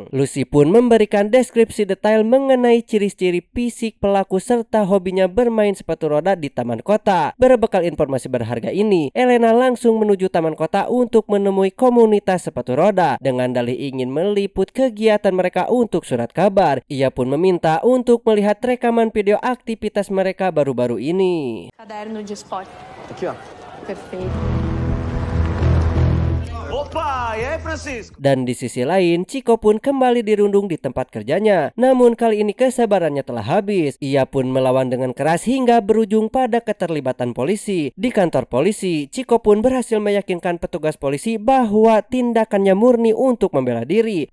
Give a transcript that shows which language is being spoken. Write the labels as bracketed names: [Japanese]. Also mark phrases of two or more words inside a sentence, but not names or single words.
[Indonesian] Lucy pun memberikan deskripsi detail mengenai ciri-ciri fisik pelaku serta hobinya bermain sepatu roda di taman kota. Berbekal informasi berharga ini, Elena langsung menuju taman kota untuk menemui komunitas sepatu roda dengan dalih ingin meliput kegiatan mereka untuk surat kabar. Ia pun meminta untuk melihat rekaman video aktivitas mereka baru-baru ini. [Portuguese] Caderno de esporte. Aqui, ó. Perfeito. Opa, e aí, Francisco? [Indonesian] Dan di sisi lain, Chico pun kembali dirundung di tempat kerjanya. Namun kali ini kesabarannya telah habis. Ia pun melawan dengan keras hingga berujung pada keterlibatan polisi. Di kantor polisi, Chico pun berhasil meyakinkan petugas polisi bahwa tindakannya murni untuk membela diri.